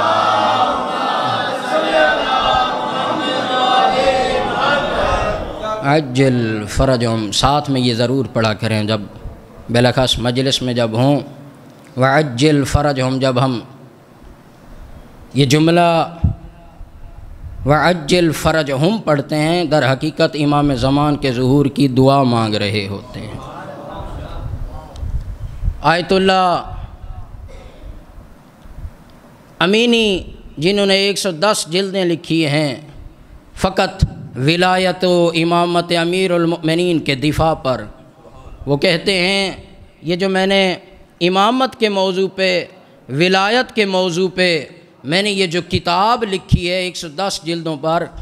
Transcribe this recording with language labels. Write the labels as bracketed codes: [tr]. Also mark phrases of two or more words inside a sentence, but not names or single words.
[ar] عجل فرجہم، [ur] ساتھ میں یہ ضرور پڑھا کریں جب بلخص مجلس میں جب ہوں. [ar] وعجل فرجہم، [ur] جب ہم یہ جملہ [ar] وعجل فرجہم [ur] پڑھتے ہیں در حقیقت امام زمان کے ظہور کی دعا مانگ رہے ہوتے ہیں. آیت اللہ امینی جنہوں نے 110 جلدیں لکھی ہیں فقط ولایت و امامت امیر المؤمنین کے دفاع پر، وہ کہتے ہیں یہ جو میں نے امامت کے موضوع پہ، ولایت کے موضوع پہ میں نے یہ جو کتاب لکھی ہے 110 جلدوں پر